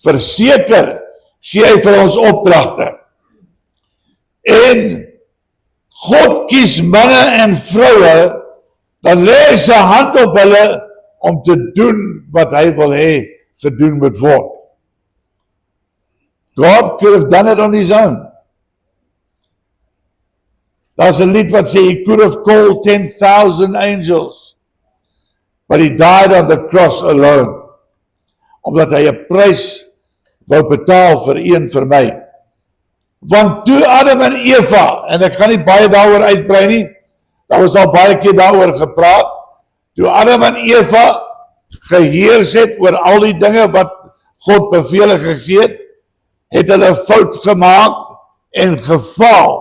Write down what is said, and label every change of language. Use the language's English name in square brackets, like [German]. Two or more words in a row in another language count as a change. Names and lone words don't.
[Afrikaans] verseker, gee hy vir ons opdragte. En God kies manne en vroue, dan lê hy sy hand op hulle om te doen wat hy wil hê gedoen moet word. [English] God could have done it on his own. [Afrikaans] Daar's 'n lied wat sê, [English] he could have called 10,000 angels, but he died on the cross alone, [Afrikaans] omdat hy 'n prys wou betaal vir een vir my. Want toe Adam en Eva, en ek gaan nie baie daaroor uitbrei nie, daar was al baie keer daaroor gepraat, toe Adam en Eva geheers het oor al die dinge wat God bevele gegee het hulle fout gemaak en gefaal.